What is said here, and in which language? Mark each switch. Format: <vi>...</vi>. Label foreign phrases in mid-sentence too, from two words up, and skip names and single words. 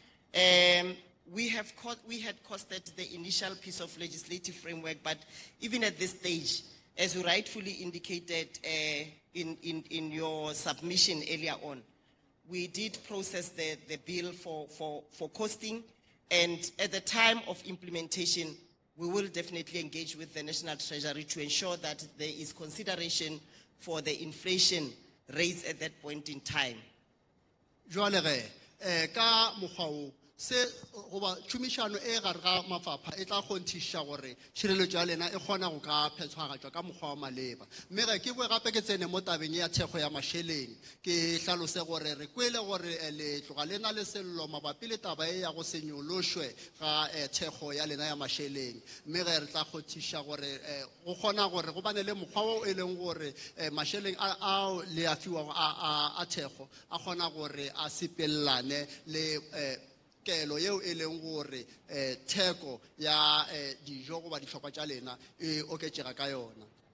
<en>We had costed the initial piece of legislative framework, but even at this stage, as you rightfully indicated in your submission earlier on, we did process the bill for costing. And at the time of implementation, we will definitely engage with the National Treasury to ensure that there is consideration for the inflation rates at that point in time.</en> <nso>Jwale ge ka mokgwa o se goba tšhomišano e gare ga mafapha e tla kgonthiša gore tšhireletšo ya lena e kgona go ka phethagatšwa ka mokgwa wa maleba mme ge ke boe gape ke tsene mo tabeng ya thekgo ya mašeleng ke hlalose gore re kwele gore le tloga le na le sello mabapi le taba e ya go se nyološwe ga thekgo ya lena ya mašeleng mme ge re tla kgonthiša gore go kgona gore go bane le mokgwa o e leng gore mašeleng ao le a fiwago a thekgo a kgona gore a sepelelane le kelo yeo e leng gore theko ya dijo goba ditlhokwa tša lena e oketšega ka yona.</nso>